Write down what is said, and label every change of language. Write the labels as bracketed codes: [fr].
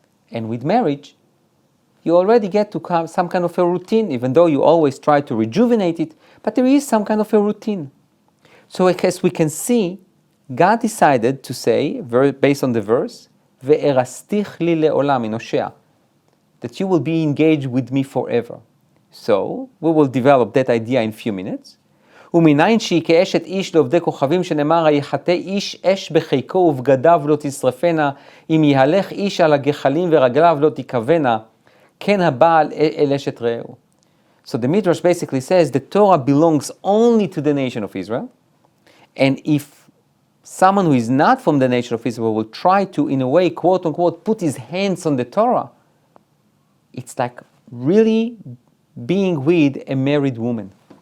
[en] And with marriage, you already get to some kind of a routine, even though you always try to rejuvenate it, but there is some kind of a routine. So as we can see, God decided to say, based on the verse, ve'erastich li le'olam in Hosea, that you will be engaged with me forever. So, we will develop that idea in a few minutes. [he] ומניין שהיא כאשת איש לעובדי כוכבים שנאמר, היחטא איש אש בחיקו ובגדיו לא תשרפנה, אם יהלך איש על הגחלים ורגליו לא תיכוונה, כן הבעל אל אשת רעהו. [en] So the Midrash basically says the Torah belongs only to the nation of Israel, and if someone who is not from the nation of Israel will try to, in a way, quote unquote, put his hands on the Torah, it's like really being with a married woman.